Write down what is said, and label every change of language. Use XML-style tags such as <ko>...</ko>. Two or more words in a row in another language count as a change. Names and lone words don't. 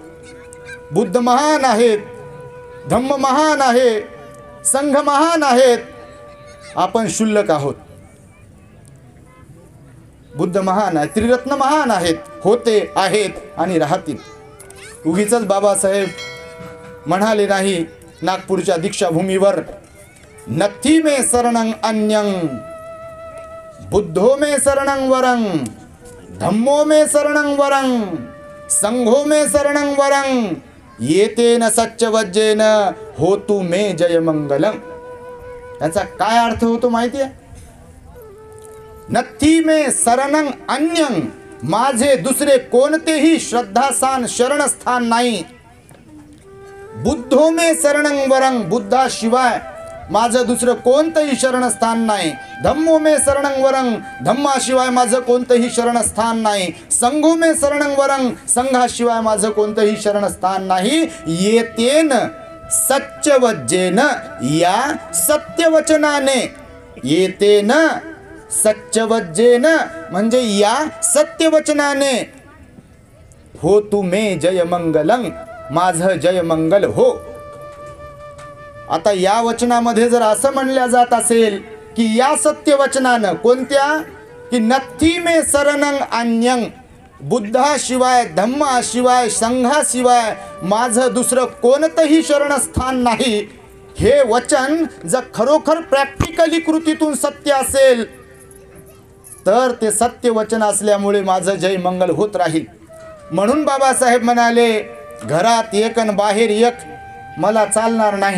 <mr>बुद्ध महान आहेत, धम्म महान आहे, संघ महान आहेत, आपण क्षुल्लक आहोत. बुद्ध महान आहे, त्रिरत्न महान आहेत, होते, आहेत आणि राहतील. उगीचच बाबासाहेब म्हणाले नाही नागपूरच्या दीक्षाभूमीवर</mr> <pi>नत्थी में शरणं अन्यं, बुद्धो में शरणं वरं, धम्मो में शरणं वरं, संघो में शरणं वरं, येतेन सच्चवज्जेन होतु मे जय मंगलम.</pi> <mr>याचा काय अर्थ होतो माहिती आहे?</mr> <pi>नत्थी में शरणं अन्यं,</pi> <mr>माझे दुसरे कोणतेही श्रद्धास्थान शरणस्थान नाही.</mr> <pi>बुद्धो में शरणं वरं,</pi> <mr>बुद्धाशिवाय माझं दुसरं कोणतंही शरणस्थान नाही.</mr> <pi>धम्मो में शरणं वरं,</pi> <mr>धम्माशिवाय माझं कोणतंही शरणस्थान नाही.</mr> <pi>संघो में शरणं वरं,</pi> <mr>संघाशिवाय माझं कोणतंही शरणस्थान नाही.</mr> <pi>येतेन सच्चवज्जेन,</pi> <mr>या सत्यवचनाने,</mr> <pi>येतेन सच्चवज्जेन</pi> <mr>म्हणजे या सत्यवचनाने,</mr> <pi>हो तू मे जय मंगलं,</pi> <mr>माझं जय मंगल हो. आता या वचनामध्ये जर असं म्हणल्या जात असेल की या सत्यवचनानं, कोणत्या, की</mr> <pi>नत्थी में शरणं अन्यं,</pi> <mr>बुद्धाशिवाय धम्माशिवाय संघाशिवाय माझं दुसरं कोणतंही शरणस्थान नाही, हे वचन जर खरोखर प्रॅक्टिकली कृतीतून सत्य असेल तर ते सत्य वचन असल्यामुळे माझं जय मंगल होत राहील. म्हणून बाबासाहेब म्हणाले, घरात एक आणि बाहेर एक मला चालणार नाही.</mr>